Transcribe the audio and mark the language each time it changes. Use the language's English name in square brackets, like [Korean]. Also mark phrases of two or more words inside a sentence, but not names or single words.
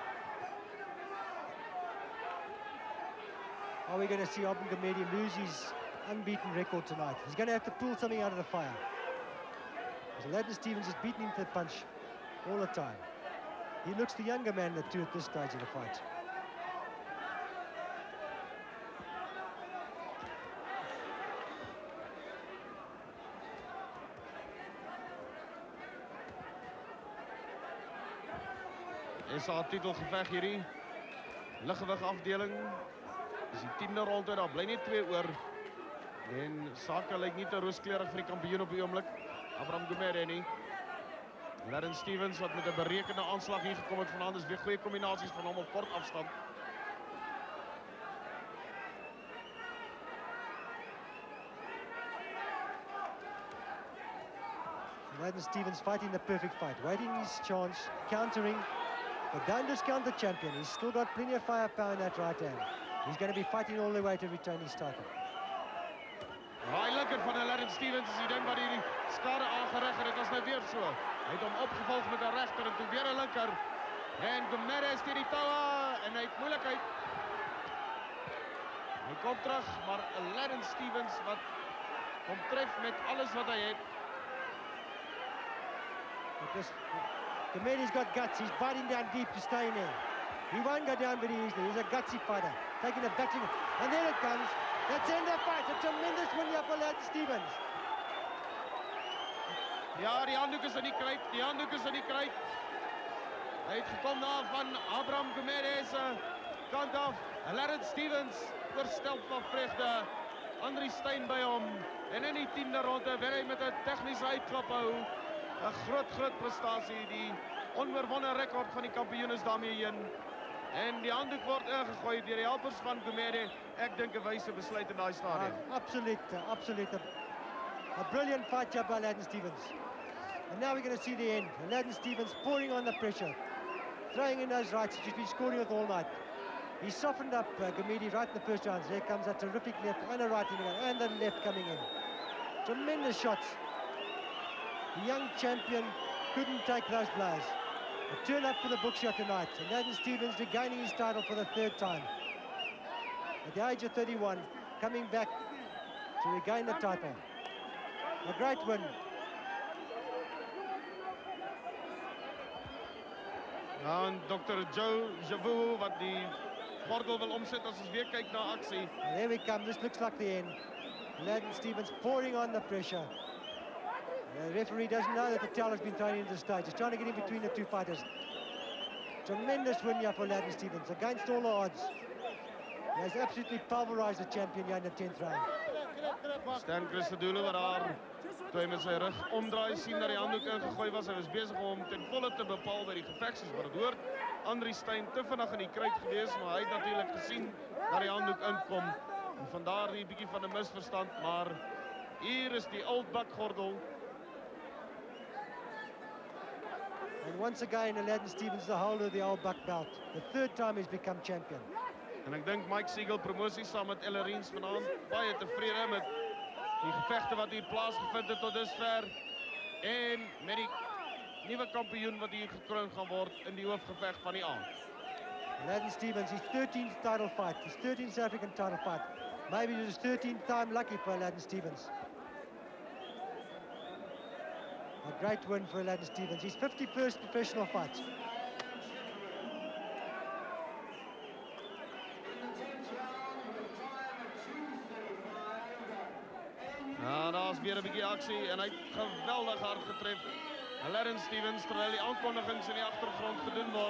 [English] Are we going to see Aubrun Gumede lose his unbeaten record tonight. He's going to have to pull something out of the fire. Because Aladdin Stevens has beaten him to the punch all the time. He looks the younger man of the two at this stage of the fight. [Afrikaans] Is haar titelgeveg hierdie. Liggewig afdeling. Dis die 10de ronde, daar bly net 2 oor. En sake lyk nie te rooskleurig vir die kampioen op die oomblik. Abraham Gumede nie. Aladdin Stevens wat met 'n berekende aanslag hier gekom het vanaand, is weer goeie kombinasies van hom op kort afstand. [English] Aladdin Stevens fighting the perfect fight, waiting his chance, countering, but don't discount the champion. He's still got plenty of firepower in that right hand. He's going to be fighting all the way to retain his title. [Afrikaans] Hy linker van Aladdin Stevens is die ding wat hierdie skade aangerig het. Dit was nou weer so. Hy het hom opgevolg met 'n regter en toe weer 'n linker. En Gumede is teen die toue en hy het moeilikheid. Hy kom terug, maar Aladdin Stevens wat hom tref met alles wat hy het. [English] Gumede's got guts. He's biting down deep to stay in there. He won't go down very easily. He's a gutsy fighter. Taking a battering. And there it comes. That's the end of the fight. A tremendous win here for Aladdin Stevens. [Afrikaans] Ja, die handdoek is in die kruit. Die handdoek is in die kruit. Hy het gekom na van Abraham Gumede se kant af. Aladdin Stevens verstel van vreugde. Andri Steyn by hom. En in die 10de ronde wil hy met 'n tegniese uitklap hou. 'n groot prestasie. Die onoorwonne rekord van die kampioen is daarmee heen. En die handdoek word ingegooi deur die helpers van Gumede. Ek dink 'n wyse besluit in daai stadium. Absolute. [English] A brilliant fight here by Aladdin Stevens. And now we're going to see the end. Aladdin Stevens pouring on the pressure, throwing in those rights that he's been scoring with all night. He softened up Gumede right in the first rounds. There comes a terrific left and a right in again, and the left coming in. Tremendous shots. The young champion couldn't take those blows. A turn up for the book shot tonight. Aladdin Stevens regaining his title for the 3rd time. At the age of 31, coming back to regain the title. A great win. [Afrikaans] En Dr. Joe Javu wat die gordel wil omsit as ons weer kyk na aksie. [English] And there we come. This looks like the end. Aladdin Stevens pouring on the pressure. The referee doesn't know that the towel has been thrown into the stage. He's trying to get in between the two fighters. Tremendous win here for Aladdin Stevens against all the odds. He has absolutely pulverized the champion here in the 10th round. [Afrikaans] Stan Christodoulou wat daar toe hy met sy rug omdraai sien dat die handdoek ingegooi was. Hy was besig om ten volle te bepaal by die geveg soos wat dit hoort. Andri Steyn te vinnig in die kruit gewees, maar hy het natuurlik gesien dat die handdoek inkom. En vandaar die bietjie van 'n misverstand, maar hier is die old buck gordel. [English] And once again, Aladdin Stevens the holder of the old buck belt. The 3rd time he's become champion. [Afrikaans] En ek dink Mike Siegel promosie saam met Ella Reens vanaand baie tevrede met die gevegte wat hier plaasgevind het tot dusver. En met die nuwe kampioen wat hier gekroon gaan word in die hoofgeveg van die aand. [English] Aladdin Stevens, his 13th title fight, his 13th South African title fight. Maybe it was 13th time lucky for Aladdin Stevens. A great win for Aladdin Stevens. His 51st professional fight. [Afrikaans] Ja, daar is weer 'n bietjie aksie en hy het geweldig hard getref. Aladdin Stevens, terwyl die aankondigings in die agtergrond gedoen word.